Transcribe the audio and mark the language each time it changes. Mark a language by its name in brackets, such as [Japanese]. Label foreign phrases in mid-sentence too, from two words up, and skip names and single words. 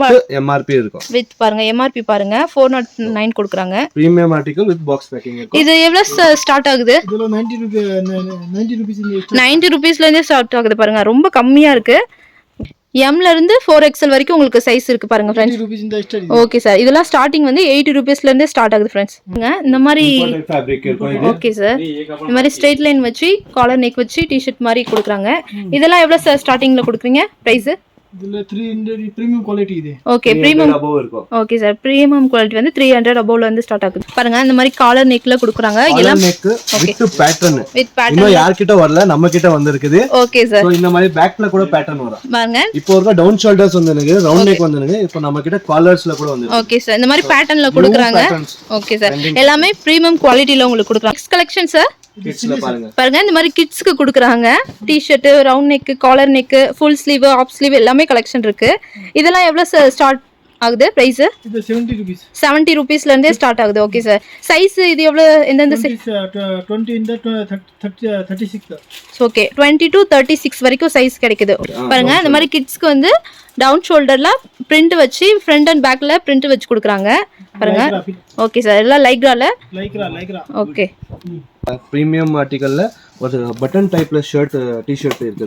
[Tamil] MRP இருக்கும். வித் பாருங்க MRP பாருங்க 409 கொடுக்குறாங்க. [English] premium article with box packing இருக்கும். [Tamil] இது எவ்வளவு ஸ்டார்ட் ஆகுது? இதெல்லாம் 90 ரூபீஸ் இந்த 90 ரூபீஸ்ல இருந்தே ஸ்டார்ட் ஆகுது பாருங்க. ரொம்ப கம்மியா இருக்கு. எம்ல இருந்து 4XL வரைக்கும் உங்களுக்கு சைஸ் இருக்கு பாருங்க 80 ஃப்ரெண்ட்ஸ். [English] rupees in the start ಇದೆ. okay sir, [Tamil] இதெல்லாம் ஸ்டார்டிங் வந்து 80 rupeesல இருந்தே ஸ்டார்ட் ஆகுது ஃப்ரெண்ட்ஸ். இந்த மாதிரி ஃபேப்ரிக் இருக்கும் இது. [English] okay sir, [Tamil] இந்த மாதிரி [English] straight line [Tamil] வச்சு [English] collar neck [Tamil] வச்சு டிஷர்ட் மாதிரி கொடுக்குறாங்க. இதெல்லாம் எவ்வளவு சார் ஸ்டார்டிங்ல கொடுக்குறீங்க பிரைஸ்? [Kannada] ಇದೆಲ್ಲ 300 [English] premium quality [Kannada] ಇದೆ. [English] okay premium [Tamil] above இருக்கும். [English] okay sir, premium quality [Tamil] வந்து 300 above ல இருந்து ஸ்டார்ட் ஆகுது பாருங்க. இந்த மாதிரி [English] collar neck [Tamil] கொடுக்குறாங்க. எல்லாம் [English] neck with pattern. with pattern [Tamil] இன்னும் யார்கிட்ட வரல, நம்ம கிட்ட வந்திருக்குது. [English] okay sir, [Tamil] சோ இந்த மாதிரி பேக்ல கூட பேட்டர்ன் வரும் பாருங்க. இப்போ இருக்க [English] down shoulders [Tamil] வந்துருக்கு, [English] round neck [Tamil] வந்துருக்கு. இப்போ நம்ம கிட்ட காலர்ஸ்ல கூட வந்திருக்கு. [English] okay sir, [Tamil] இந்த மாதிரி பேட்டர்ன்ல கொடுக்குறாங்க. [English] okay sir, [Tamil] எல்லாமே [English] premium quality [Tamil] உங்களுக்கு கொடுக்குறாங்க. [English] next collection sir [Tamil] கிட்ஸ்ல பாருங்க. பாருங்க, இந்த மாதிரி கிட்ஸ்க்கு கொடுக்குறாங்க. [English] T-shirt, round neck, collar neck, full sleeve, half sleeve [Tamil] எல்லாமே கலெக்ஷன் இருக்கு. இதெல்லாம் எவ்வளவு சார் ஸ்டார்ட் ஆகுது பிரைஸ்? [Kannada] ಇದು 70 rupees. [Tamil] 70 rupeesல இருந்தே ஸ்டார்ட் ஆகுது. [English] okay sir, [Tamil] சைஸ் இது எவ்வளவு எந்தெந்த சைஸ்? [English] 20 in the 36. [Tamil] ஓகே 20 to 36 வரைக்கும் சைஸ் கிடைக்குது பாருங்க. இந்த மாதிரி கிட்ஸ்க்கு வந்து [English] down shoulder [Tamil] பிரிண்ட் வச்சு [English] front and back [Tamil] பிரிண்ட் வச்சு கொடுக்குறாங்க பாருங்க. [English] okay sir, [Tamil] எல்லாம் லைக்ரால. லைக்ரா. ஓகே [English] premium article [Tamil] ஒரு [English] button type shirt T-shirt [Tamil] இருக்குது.